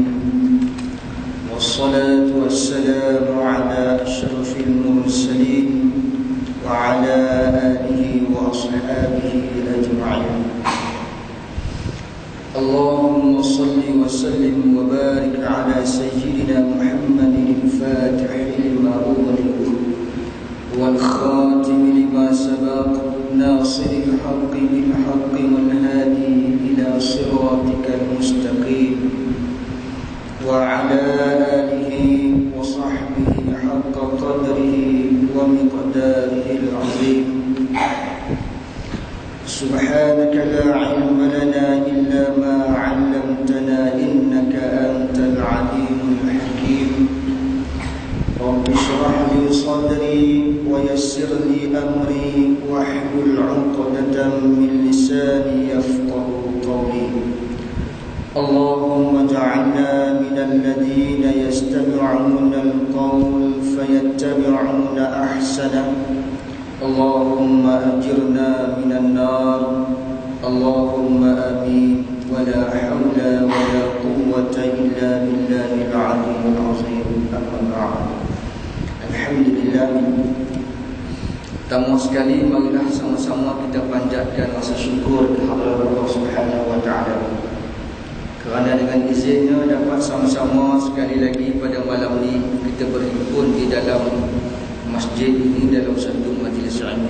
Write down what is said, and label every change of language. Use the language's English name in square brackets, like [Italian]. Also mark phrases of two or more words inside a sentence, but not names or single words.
[Arabic] والصلاة والسلام على أشرف المرسلين وعلى آله وأصحابه أجمعين. اللهم صل وسلم وبارك على سيدنا محمد الفاتح لما أغلق والخاتم لما سبق ناصر الحق بالحق والهادي إلى صراطك المستقيم وعلى آله وصحبه حق قدره ومقداره العظيم. سبحانك لا علم لنا إلا ما علمتنا إنك أنت العليم الحكيم. رب اشرح لي صدري ويسر لي أمري واحلل عقدة من لساني يفقهوا قولي. اللهم اجعلنا من الذين يستمعون القول فيتبعون أحسن. اللهم أجرنا من النار. اللهم آمين. ولا حول ولا قوة إلا بالله العلي العظيم. أما بعد الحمد لله. [Malay] Pertama sekali marilah sama-sama kita panjatkan rasa syukur kehadrat Allah [Arabic] سبحانه وتعالى. [Malay] Kerana dengan izinnya dapat sama-sama sekali lagi pada malam ni kita berhimpun di dalam masjid ini dalam satu majlis ilmu.